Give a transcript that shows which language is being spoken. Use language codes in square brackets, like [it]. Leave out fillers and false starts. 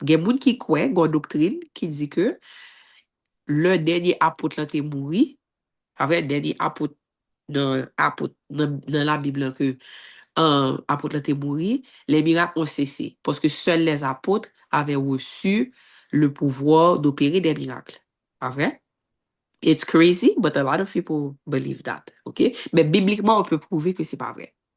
[fr] Il y a des gens qui croient, une doctrine qui dit que le dernier apôtre là est mort. Avec le dernier apôtre dans la Bible là, que apôtre là est mort, les miracles ont cessé parce que seuls les apôtres avaient reçu le pouvoir d'opérer des miracles. Pas vrai? [en] It's crazy, but a lot of people believe that. [fr] OK? Mais bibliquement, on peut prouver que c'est pas vrai.